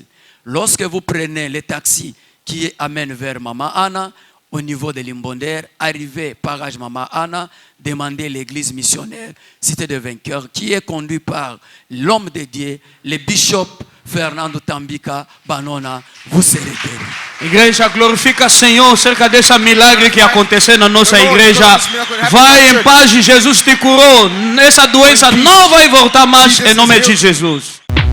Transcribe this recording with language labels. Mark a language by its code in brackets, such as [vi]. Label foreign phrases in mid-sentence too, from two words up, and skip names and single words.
[fr] Lorsque vous prenez les taxis qui amènent vers Mama Anna, au niveau de Limbonder, arrivez parage Mama Anna, demandez l'église missionnaire Cité des Vainqueurs qui est conduit par l'homme de Dieu, le bishop Fernando Tambika Banona, vous serez guéris. [pt] Igreja, glorifica o Senhor cerca dessa milagre que aconteceu na nossa igreja. Vai em paz, Jesus te curou. Essa doença não vai voltar mais em nome de Jesus.